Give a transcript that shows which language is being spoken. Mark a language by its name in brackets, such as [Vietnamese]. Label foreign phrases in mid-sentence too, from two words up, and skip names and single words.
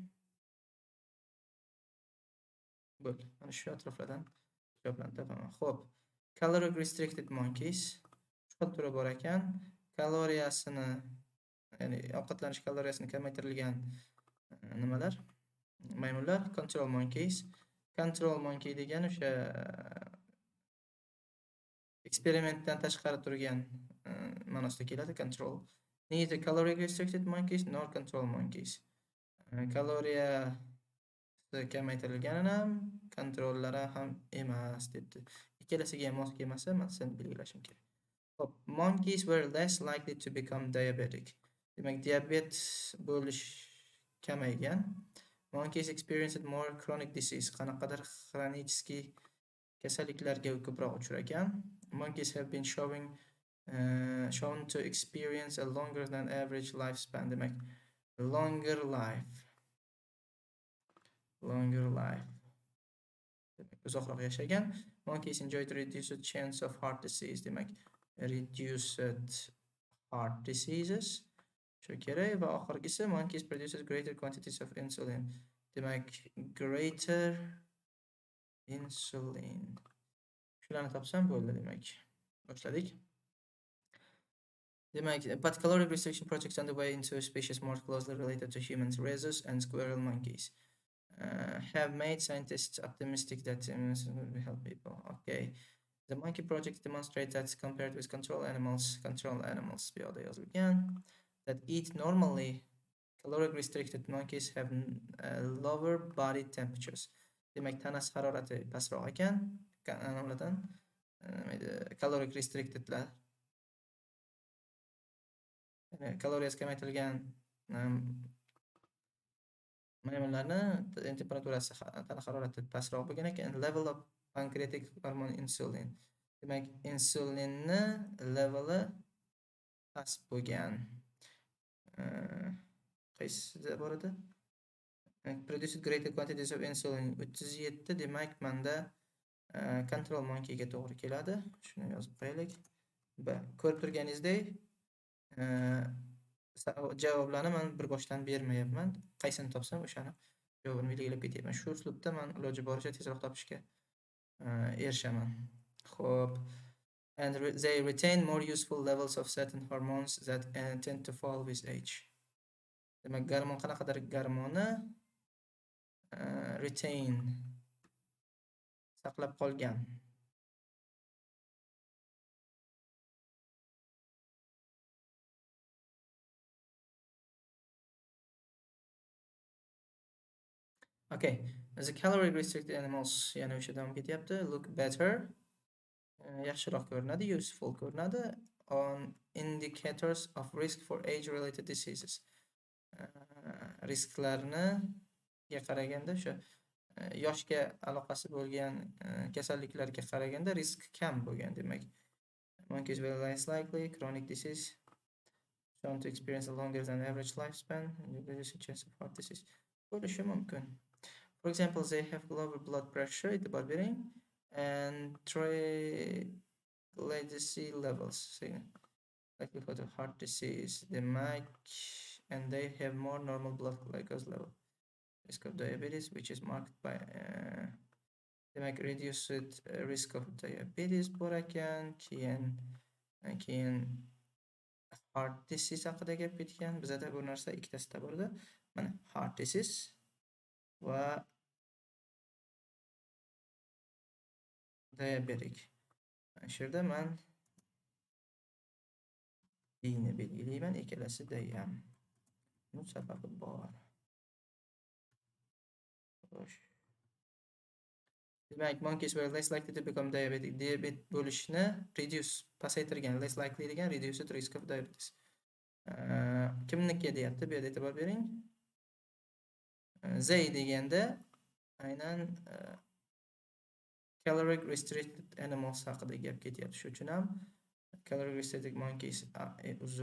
[Uzbek] Bo'ldi. Mana shu atroflardan javoblarni topaman. Xo'p. [English] Caloric restricted monkeys. [Uzbek] Shu turi bor ekan. Kaloriyasini, ya'ni ovqatlanish kaloriyasini kamaytirilgan nimalar? Maymunlar. [English] Control monkeys. Control monkey [Uzbek] degan o'sha eksperimentdan tashqari turgan ma'nosida keladi. [English] Control. Neither caloric restricted monkeys nor control monkeys. [Uzbek] Kaloriya kamaytirilganini ham, kontrollari ham emas debdi. Ikkalasiga ham mos kelmasa, men seni belgilashim kerak. Hop, [English] monkeys were less likely to become diabetic. [Uzbek] Demak, diabet bo'lish kamaygan [English] Monkeys experienced more chronic disease. [Uzbek] Qanaqadir xronический kasalliklarga ko'proq uchragan. [English] Monkeys have been shown to experience a longer than average lifespan. Demak, longer life. Longer life. [Uzbek] Demak, uzoqroq yashagan. [English] Monkeys enjoyed reduced chance of heart disease. Demak, reduced heart diseases. [Uzbek] Shu kerak va oxirgisi [English] monkeys produces greater quantities of insulin. Demak, greater insulin. [Uzbek] Shularni topsam bo'ldi demak. Boshladik. Demak, [English] but caloric restriction projects underway into species more closely related to humans, rhesus and squirrel monkeys. Have made scientists optimistic that will help people. Okay. The monkey project demonstrates that compared with control animals [Uzbek] bu yoqda yozilgan, [English] that eat normally, caloric restricted monkeys have lower body temperatures. [Uzbek] Demak, tanasi harorati pastroq ekan, nimalardan [English] caloric restrictedlar, [Uzbek] kaloriyasi kamaytirilgan maymunlarni temperaturasi, tana harorati pastroq bo'lgan ekan. [English] Level of pancreatic hormone insulin. [Uzbek] Demak, insulinni leveli past bo'lgan. Qaysida bor edi? [English] Produced greater quantities of insulin 37. [Uzbek] Demak, menda [English] control monkeyga [Uzbek] to'g'ri keladi. Shuni yozib qo'yaylik. Ko'rib turganingizdek, javoblarni men bir boshdan bermayapman. Qaysini topsam o'shani javobini belgilab ketyapman. Shu uslubda men iloji boricha tezroq topishga erishaman. Xo'p. [English] And they retain more useful levels of certain hormones that tend to fall with age. [Uzbek] Demak, gormon qanaqadir gormonni retain saqlab qolgan. [English] Okay, the caloric restricted animals [Uzbek] yana o'sha davom ketyapti. [English] Look better, [Uzbek] yaxshiroq ko'rinadi, useful ko'rinadi [English] on indicators of risk for age related diseases. [Uzbek] Risklarni qaraganda o'sha yoshga aloqasi bo'lgan kasalliklarga qaraganda risk kam bo'lgan. Demak, [English] monkeys were less likely chronic disease shown to experience a longer than average lifespan and reduce chance of heart disease. [Uzbek] Bo'lishi mumkin. [English] For example, they have lower blood pressure, [Uzbek] e'tibor bering, [English] and triglyceride levels, likelihood of heart disease. Demak, and they have more normal blood glucose level. Risk of diabetes, which is marked by demak, reduced risk of diabetes [Uzbek] bor ekan, keyin [English] heart disease [Uzbek] haqida gap ketgan. Bizda bu narsa ikkitasida bor edi. Mana [English] heart disease [Uzbek] va diabetic. Shu yerda men bni belgilayman, ikkalasida ham. Bu sababi bor. Xo'sh. Demak, [English] monkeys were less likely to become diabetic. [Uzbek] Diabet bo'lishni reduce, pasaytirgan. [English] Less likely degan reduced risk of diabetes. [Uzbek] Kimniki deyapti? Bu yerda e'tibor bering. They deganda aynan [English] caloric restricted animals [Uzbek] haqida gap ketyapti. Shu uchun ham [English] caloric restricted monkeys [Uzbek] uzr.